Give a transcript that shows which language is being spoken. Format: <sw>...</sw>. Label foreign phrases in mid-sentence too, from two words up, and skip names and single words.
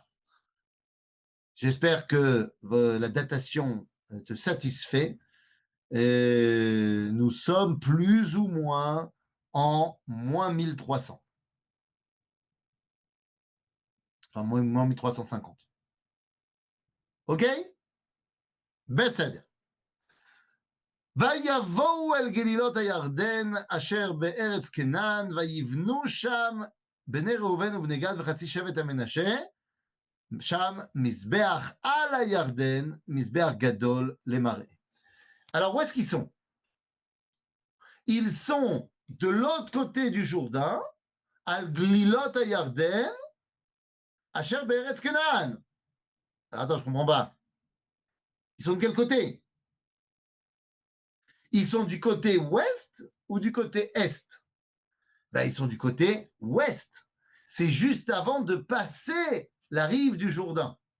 <fr>J'espère que la datation te satisfait. Nous sommes plus ou moins en moins 1300. Enfin, moins 1350. OK? בסדר.</fr> <he>ויבואו אל גלילות הירדן אשר בארץ כנען ויבנו שם בני ראובן ובני גד וחצי שבט המנשה שם מזבח על הירדן, מזבח גדול למראה.</he> <fr>Alors où est-ce qu'ils sont? Ils sont de l'autre côté du Jourdain,</fr> <he>אל גלילות הירדן אשר בארץ כנען.</he> <fr>Attends, je comprends pas. Ils sont de quel côté? Ils sont du côté ouest ou du côté est? Ben, ils sont du côté ouest. C'est juste avant de passer la rive du Jourdain.</fr>